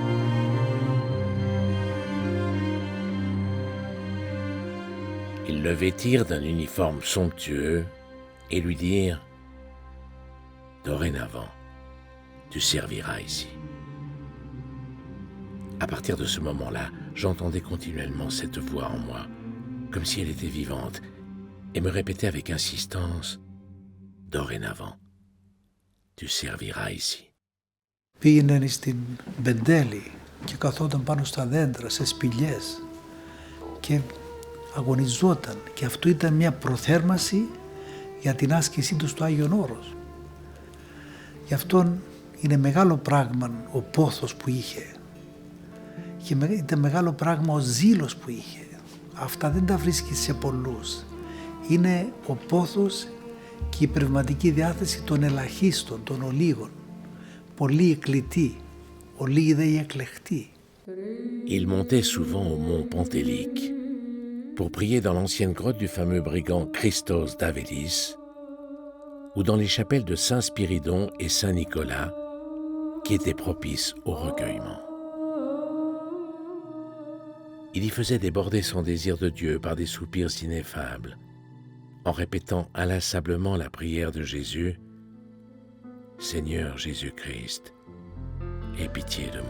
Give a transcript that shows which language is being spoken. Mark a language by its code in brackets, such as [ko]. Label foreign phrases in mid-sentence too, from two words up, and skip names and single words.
[fr] Ils le vêtirent d'un uniforme somptueux et lui dirent « Dorénavant, tu serviras ici. » À partir de ce moment-là, j'entendais continuellement cette voix en moi, comme si elle était vivante, et me répétait avec insistance « Dorénavant, tu serviras ici. » [el] Πήγαινε στην Μπεντέλη και καθόταν πάνω στα δέντρα, σε σπηλιές και αγωνιζόταν, και αυτό ήταν μια προθέρμανση για την άσκησή του στο Άγιον Όρος. Γι' αυτόν είναι μεγάλο πράγμα ο πόθος που είχε και ήταν μεγάλο πράγμα ο ζήλος που είχε. Αυτά δεν τα βρίσκεις σε πολλούς. Είναι ο πόθος και η πνευματική διάθεση των ελαχίστων, των ολίγων. Πολλοί εκλητοί, ολίγοι δε οι εκλεχτοί. [fr] Il montait souvent au mont Pentélique pour prier dans l'ancienne grotte du fameux brigand Christos d'Avélis ou dans les chapelles de Saint Spiridon et Saint Nicolas qui étaient propices au recueillement. Il y faisait déborder son désir de Dieu par des soupirs ineffables, en répétant inlassablement la prière de Jésus « Seigneur Jésus-Christ, aie pitié de moi.